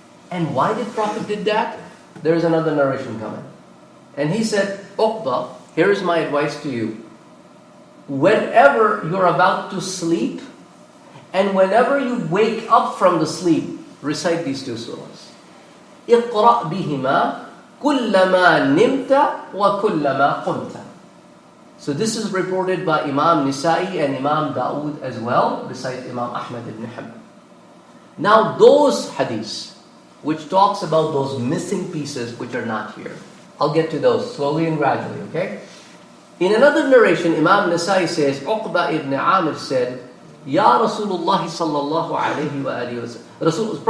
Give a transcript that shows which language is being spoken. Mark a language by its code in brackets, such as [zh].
[en] And why did Prophet did that? There is another narration coming. And he said, Uqba, here is my advice to you. Whenever you're about to sleep, and whenever you wake up from the sleep, recite these two surahs. [ar] اقرأ بهما كلما نمت وكلما قمت. [en] So this is reported by Imam Nisa'i and Imam Dawood as well, besides Imam Ahmad ibn Hanbal. Now those hadiths, which talks about those missing pieces which are not here, I'll get to those slowly and gradually, okay? In another narration, Imam Nisa'i says, Uqba ibn Amir said, Ya Rasulullah sallallahu alayhi wa alihi wa sallam.